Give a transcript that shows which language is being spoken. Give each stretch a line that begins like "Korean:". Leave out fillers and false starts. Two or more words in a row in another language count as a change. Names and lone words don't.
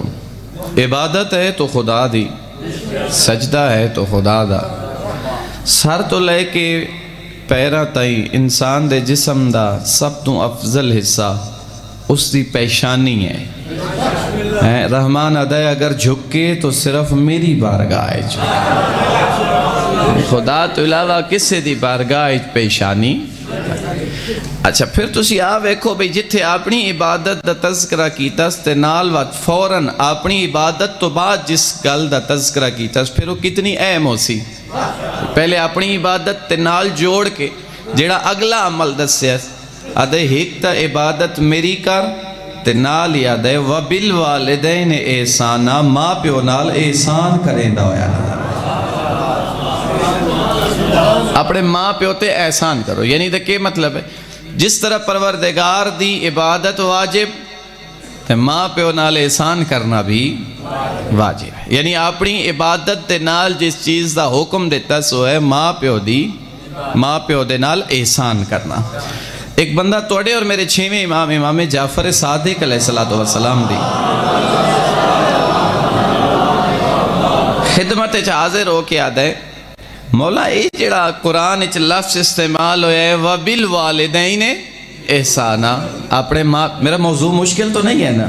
Punjabi: عبادت ہے تو خدا دی، سجدہ ہے تو خدا دا، سر تو لے کے پیرہ تائیں انسان دے جسم دا سب تو افضل حصہ اس دی پیشانی ہے۔ رحمان ادائے اگر جھکے تو صرف میری بارگاہ جھکے، خدا تو علاوہ کسے دی بارگاہ پیشانی۔ اچھا پھر تسی ویکھو بھئی جتھے اپنی عبادت دا تذکرہ کیتا تے نال وقت فوراً اپنی عبادت تو بعد جس گل دا تذکرہ کیتا پھر وہ کتنی اہم ہو سی۔ پہلے اپنی عبادت تے نال جوڑ کے جیڑا اگلا عمل دسیا ادھے ایک تا عبادت میری کر تے نال یاد ہے
Arabic: وَبِالْوَالِدَيْنِ احسانا،
Punjabi: ماں پیو نال احسان کریں دا ہویا۔ اپنے ماں پیو تے احسان کرو، یعنی دے کہ مطلب ہے جس طرح پروردگار دی عبادت واجب تے ماں پیو نال احسان کرنا بھی واجب ہے، یعنی اپنی عبادت دے نال جس چیز دا حکم دیتا سو ہے ماں پیو دے نال احسان کرنا۔ ایک بندہ توڑے اور میرے 6ویں امام جعفر صادق علیہ السلام دی خدمت حاضر ہو کے آدھا ہے مولا اے جڑا قرآن اچھ لفظ استعمال ہویا ہے
Arabic: وَبِالْوَالِدَيْنِ احسانا،
Punjabi: اپنے ماں، میرا موضوع مشکل تو نہیں ہے نا؟